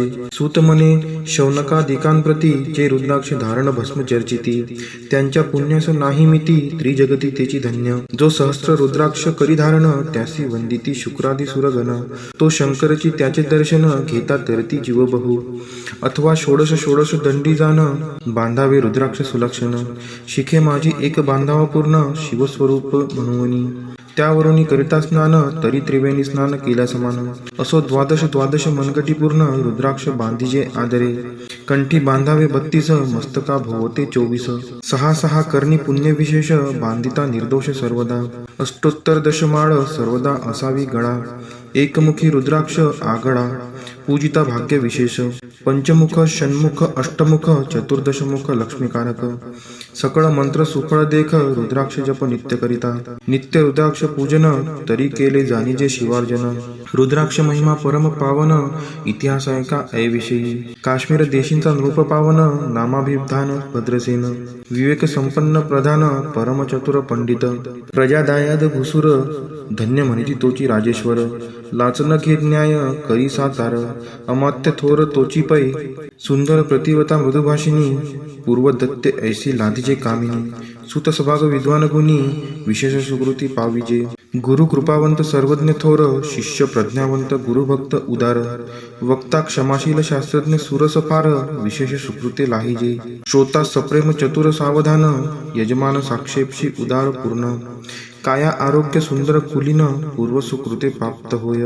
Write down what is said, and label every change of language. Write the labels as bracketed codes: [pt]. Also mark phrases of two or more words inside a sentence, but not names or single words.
[mr] सूत म्हणे शौनकादिकांप्रती जे रुद्राक्ष धारण भस्म चर्चिती. त्यांच्या पुण्यास नाही मिती त्रिजगती तेची धन्य. जो सहस्त्र रुद्राक्ष करी धारण त्यासी वंदिती शुक्रादी सुरगण. तो शंकरची त्याचे दर्शन घेता तरती जीव बहु. अथवा षोडश षोडश दंडी जाण बांधावे रुद्राक्ष सुलक्षण. शिखे माझी एक बांधावा पूर्ण शिवस्वरूप म्हणूनी. त्यावरून करिता स्नान तरी त्रिवेणी स्नान केल्या समान. असो द्वादश द्वादश मनगटी पूर्ण रुद्राक्ष बांधिजे आदरे. कंठी बांधावे 32 मस्तका भोवते 24. सहा सहा करणी पुण्य विशेष बांधिता निर्दोष सर्वदा. अष्टोत्तर दशमाळ सर्वदा असावी गळा. एकमुखी रुद्राक्ष आगळा पूजिता भाग्य विशेष. पंचमुख षण्मुख अष्टमुख चतुर्दशमुख लक्ष्मीकारक. सकळ मंत्र सुफळ देख रुद्राक्ष जप नित्य करिता. नित्य रुद्राक्ष पूजन तरी केले जाणीजे शिवार्जन. रुद्राक्ष महिमा परम पावन इतिहास ऐका ऐविषयी. काश्मीर देशींचा नृप पावन नामाभिधान भद्रसेन. विवेक संपन्न प्रधान परम चतुर पंडित. प्रजादायाद भुसुर धन्य म्हणती तोची राजेश्वर. लाचन घेत न्याय करी सातार अमात्य थोर तोची पै. सुंदर प्रतिवता मृदुभाषिनी पूर्वदत्ते ऐसी लादीचे कामिनी. सुत सभाग विद्वान गुणी विशेष सुकृती पाविजे. गुरु कृपावंत सर्वज्ञ थोर शिष्य प्रज्ञावंत गुरुभक्त उदार. वक्ता क्षमाशील शास्त्रज्ञ सुरस फार विशेष सुकृते लाहिजे. श्रोता सप्रेम चतुर सावधान यजमान साक्षेपशी उदार पूर्ण. काया आरोग्य सुंदर कुलीन पूर्व सुकृते प्राप्त होय.